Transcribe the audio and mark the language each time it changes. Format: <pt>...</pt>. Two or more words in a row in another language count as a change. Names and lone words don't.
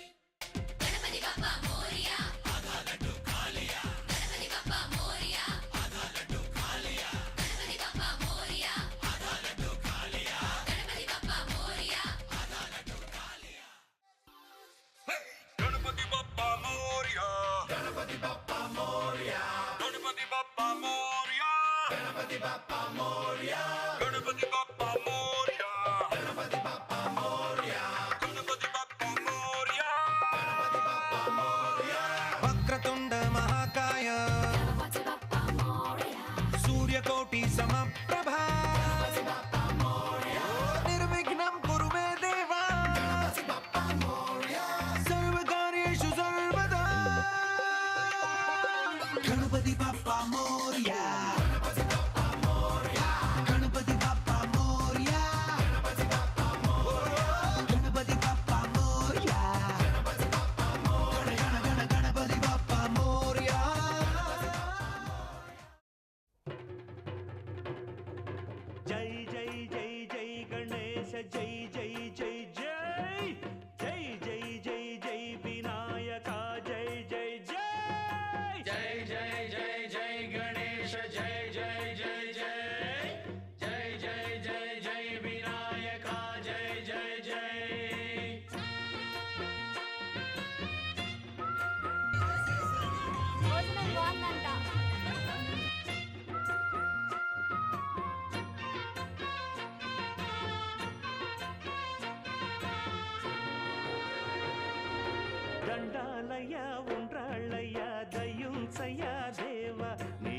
<hi>गणपति बप्पा मोरिया आगा लड्डू कालिया, गणपति बप्पा मोरिया आगा लड्डू कालिया, गणपति बप्पा मोरिया आगा लड्डू कालिया, गणपति बप्पा मोरिया आगा लड्डू कालिया. गणपति बप्पा मोरिया, गणपति बप्पा मोरिया, गणपति</hi> <mr>बाप्पा मोरया गणपति बाप्पा मोरया गणपति बाप्पा मोरया गणपति बाप्पा मोरया गणपति बाप्पा मोरया गणपति बाप्पा मोरया</mr> <sa>वक्रतुंड महाकाय</sa> <mr>गणपति बाप्पा मोरया</mr> <sa>सूर्यकोटि समप्रभा</sa> <mr>गणपति बाप्पा मोरया</mr> <sa>निर्विघ्नं कुरु मे देवा</sa> <mr>गणपति बाप्पा मोरया</mr> <sa>सर्वकार्येषु सर्वदा</sa> <mr>गणपति बाप्पा मोरया गणपति बाप्पा मोरया गणपति बाप्पा मोरया गणपति बाप्पा मोरया गणपति बाप्पा मोरया गणपति बाप्पा मोरया गणपति बाप्पा मोरया जय जय जय जय गणेश जय जय जय जय जय जय जय जय विनायका जय जय जय जय जय जय जय गणेश जय जय जय जय जय जय जय जय विनायका जय जय जय</mr> <te>భోజనం బాగుందంట. దండాలయ్య ఉండ్రాళ్ళయ్య దయ్యుంచయ్య దేవ నీ</te>